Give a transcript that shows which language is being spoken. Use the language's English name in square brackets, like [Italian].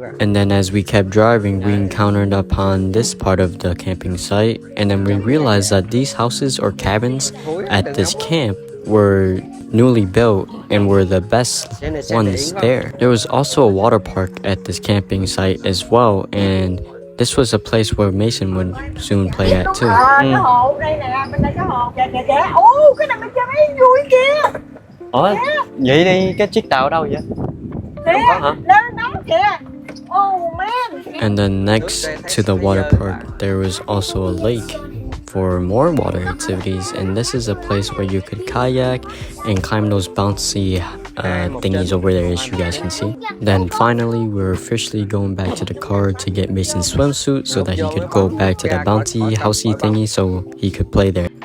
[English] And then as we kept driving, we encountered upon this part of the camping site, and then we realized that these houses or cabins at this camp were newly built and were the best ones there. There was also a water park at this camping site as well, and this was a place where Mason would soon play at too. [Vietnamese] Cái hồ đây nè, bên đây cái hồ kìa. Ô, cái này mình chơi mấy vui kìa. Vậy đi, cái chiếc tàu ở đâu vậy? Đó kìa. [English] Oh man. And then next to the water park, there was also a lake for more water activities, and this is a place where you could kayak and climb those bouncy thingies over there, as you guys can see. Then finally, we were officially going back to the car to get Mason's swimsuit so that he could go back to the bouncy housey thingy so he could play there.